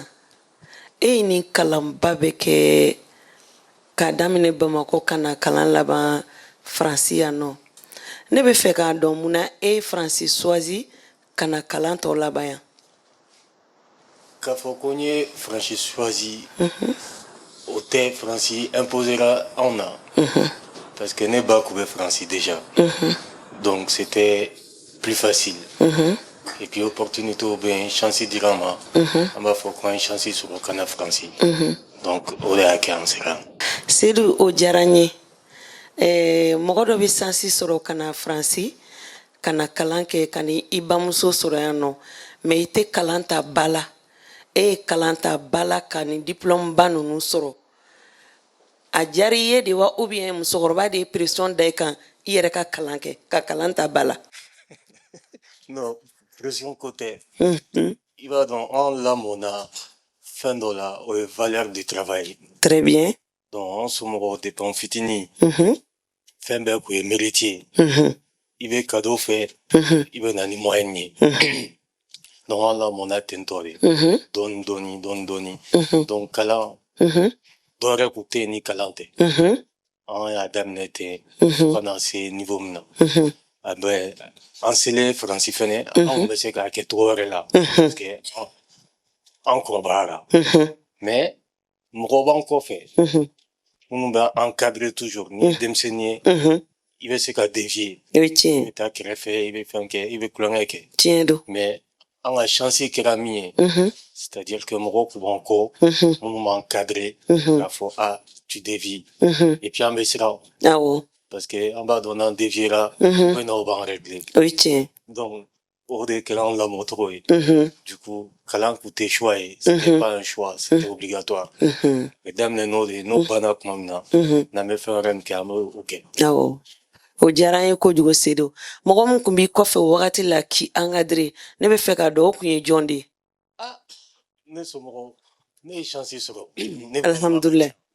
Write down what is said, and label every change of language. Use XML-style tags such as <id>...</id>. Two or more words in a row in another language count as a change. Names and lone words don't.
<bm>E ye nin kalanba bɛ kɛ k'a daminɛ Bamako ka na kalan laban Faransi yan nɔ. Ne bɛ fɛ k'a dɔn mun na e ye Faransi choisi ka na kalan tɔ laban yan. K'a fɔ ko n ye Faransi choisi o tɛ Faransi imposera anw na.</bm> <fr>Parce que</fr> <bm>ne ba kun bɛ Faransi déjà.</bm> <fr>Donc c'était plus facile. Et puis</fr> <bm>opportunité bɛ yen, chance dira n ma. An b'a fɔ ko an ye chance sɔrɔ ka na Faransi. Donc o de y'a kɛ an sera. Sedu, o diyara n ye. Mɔgɔ dɔ bɛ sansi sɔrɔ ka na Faransi ka na kalan kɛ ka ni i bamuso sɔrɔ yan nɔ. Mais i tɛ kalan ta ba la. E ye kalan ta ba la ka ni diplôme ba ninnu sɔrɔ. A diyara i ye de wa</bm> <fr>ou bien</fr> <bm>musokɔrɔba de ye pression da i kan i yɛrɛ ka kalan kɛ ka kalan ta ba la? Non, pression ko tɛ. I b'a dɔn anw lamɔna fɛn dɔ la o ye</bm> <fr>valeur du travail. Très bien.</fr> <bm>Donc anw somɔgɔw depuis an fitinin fɛn bɛɛ kun ye mérite ye. I bɛ cadeau fɛ i bɛ na ni moyen ye. Donc anw lamɔna ten tɔ de. Dɔɔni dɔɔni. Donc kalan dɔ wɛrɛ kun tɛ yen ni kalan tɛ. An y'a daminɛ ten fo ka na se niveau min na. A bɛ an selen Faransi fɛnɛ anw bɛ se k'a kɛ cogo wɛrɛ la.</bm> <fr>Parce que</fr> <bm>an kɔrɔbayara. Mais mɔgɔw b'an kɔfɛ minnu bɛ encadrer toujours ni denmisɛnnin ye i bɛ se ka dévier. I bɛ taa kɛrɛfɛ i bɛ fɛn kɛ i bɛ kulonkɛ kɛ. Tiɲɛ don. Mais an ka chance kɛra min ye</bm> <fr>c'est-à-dire que</fr> <bm>mɔgɔw kun b'an kɔ minnu b'an cadrer k'a fɔ</bm> <fr>tu dévies. Et puis</fr> <bm>an bɛ siran. Awɔ.</bm> <fr>Parce que</fr> <bm>an b'a dɔn n'an déviera u bɛ na u b'an régler. O ye tiɲɛ. Donc o de kɛra anw lamɔcogo ye.</bm> <fr>Du coup</fr> <bm>kalan kun tɛ choix ye.</bm> <fr>C'était pas un choix, c'était obligatoire.</fr> <bm>Mais daminɛ n'o de ye n'o banna tuma min na n'an bɛ fɛn wɛrɛ min kɛ an b'o kɛ. Awɔ. O diyara an ye kojugu Sedu. Mɔgɔ min kun b'i kɔfɛ o wagati la k'i encadrer ne bɛ fɛ k'a dɔn o kun ye jɔn de ye? Ne somɔgɔw ne ye chance sɔrɔ. Alhamdulilayi.</bm>